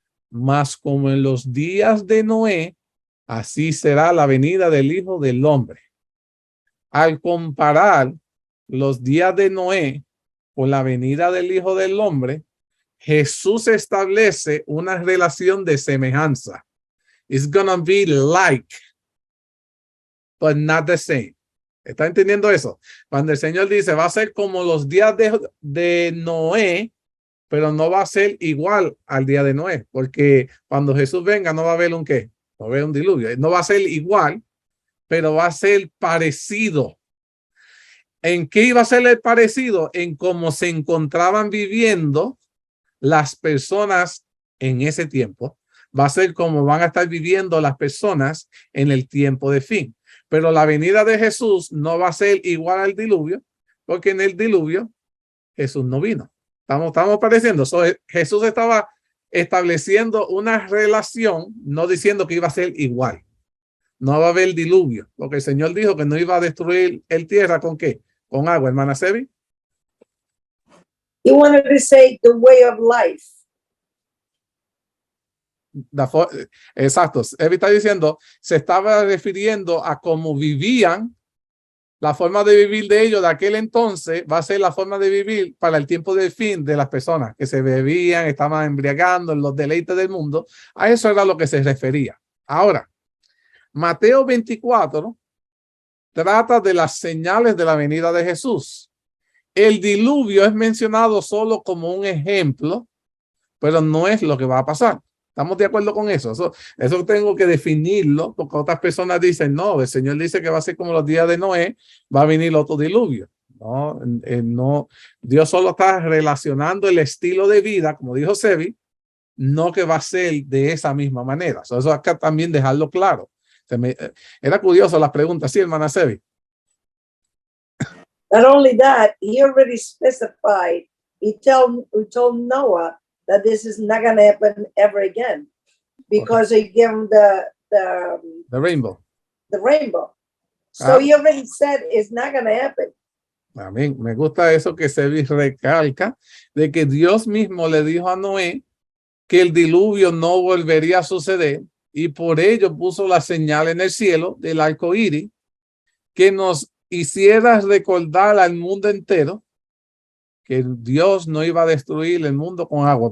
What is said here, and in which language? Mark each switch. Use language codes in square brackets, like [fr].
[es] Mas como en los días de Noé, así será la venida del Hijo del Hombre. Al comparar los días de Noé con la venida del Hijo del Hombre, Jesús establece una relación de semejanza. [en] It's gonna be like, but not the same. [es] ¿Está entendiendo eso? Cuando el Señor dice, va a ser como los días de Noé, pero no va a ser igual al día de Noé, porque cuando Jesús venga no va a haber un ¿qué? No va a haber un diluvio. No va a ser igual, pero va a ser parecido. ¿En qué iba a ser el parecido? En cómo se encontraban viviendo las personas en ese tiempo. Va a ser como van a estar viviendo las personas en el tiempo de fin. Pero la venida de Jesús no va a ser igual al diluvio, porque en el diluvio Jesús no vino. Estamos pareciendo. Jesús estaba estableciendo una relación, no diciendo que iba a ser igual. No va a haber diluvio, porque el Señor dijo que no iba a destruir el tierra ¿con qué? Con agua, hermana Sebi. [en] He wanted to say the way of life. [es] Exacto. Evi está diciendo, se estaba refiriendo a cómo vivían, la forma de vivir de ellos de aquel entonces va a ser la forma de vivir para el tiempo del fin de las personas que se bebían, estaban embriagando en los deleites del mundo. A eso era lo que se refería. Ahora, Mateo 24 trata de las señales de la venida de Jesús. El diluvio es mencionado solo como un ejemplo, pero no es lo que va a pasar. ¿Estamos de acuerdo con eso? Eso tengo que definirlo, porque otras personas dicen, no, el Señor dice que va a ser como los días de Noé, va a venir otro diluvio. No, no, Dios solo está relacionando el estilo de vida, como dijo Sebi, no que va a ser de esa misma manera. Eso acá también dejarlo claro. Era curioso las preguntas, sí, hermana Sebi. [en] Not only that, he already specified, he told Noah that this is not going to happen ever again because he gave him the rainbow. The rainbow. So he already said it's not going to happen. [es] Amén. Me gusta eso que se recalca de que Dios mismo le dijo a Noé que el diluvio no volvería a suceder y por ello puso la señal en el cielo del arco iris que nos hiciera recordar al mundo entero que Dios no iba a destruir el mundo con agua.